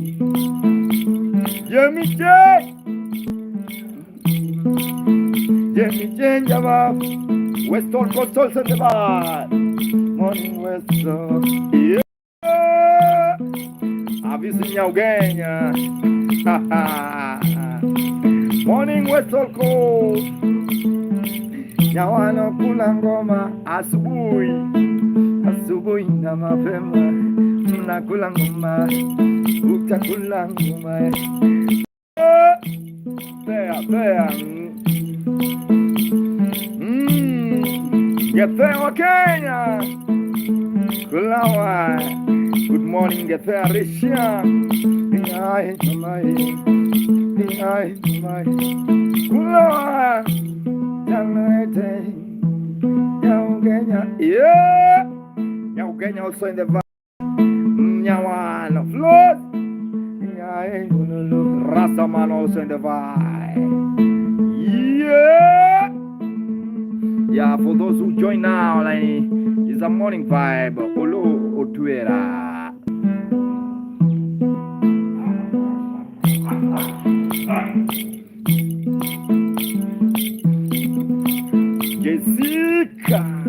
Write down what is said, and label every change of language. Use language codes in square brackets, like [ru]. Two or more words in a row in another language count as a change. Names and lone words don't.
[en] Jimmy J. Jimmy J, Java. Western Coast also the bad. Morning Western. Yeah. Have you seen Yaugenya? Morning Western Coast. [sw] Nyawano kula ngoma asubuhi na mapema, mnakula ngoma, utakula ngoma. [en] There. Gethea Kenya. Kulawa. Good morning, Gethea Risha. Kulawa. Yaugenya. Yeah. Yaugenya also in the vibe. Nyawano. Float. Rastaman also in the vibe. Yeah. Yeah, for those who join now, like, it's a morning vibe. Olo Otuera. Jessica.